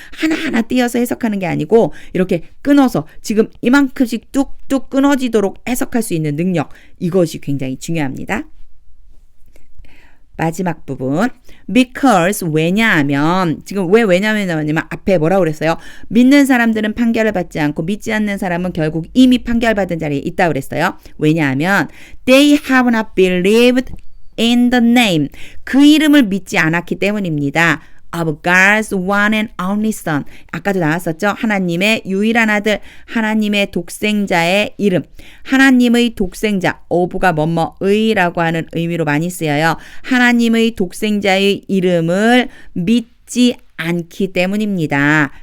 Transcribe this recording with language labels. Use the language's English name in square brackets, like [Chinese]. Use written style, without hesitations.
[Korean] 하나하나 띄어서 해석하는 게 아니고 이렇게 끊어서 지금 이만큼씩 뚝뚝 끊어지도록 해석할 수 있는 능력 이것이 굉장히 중요합니다. 마지막 부분 because 왜냐하면 지금 왜 왜냐하면 앞에 뭐라고 그랬어요? 믿는 사람들은 판결을 받지 않고 믿지 않는 사람은 결국 이미 판결받은 자리에 있다고 그랬어요. 왜냐하면 [English] they have not believed in the name [Korean] 그 이름을 믿지 않았기 때문입니다. [English] of God's one and only son. [Korean] 아까도 나왔었죠? 하나님의 유일한 아들, 하나님의 독생자의 이름. 하나님의 독생자, of가 뭐뭐의라고 하는 의미로 많이 쓰여요. 하나님의 독생자의 이름을 믿지 않기 때문입니다.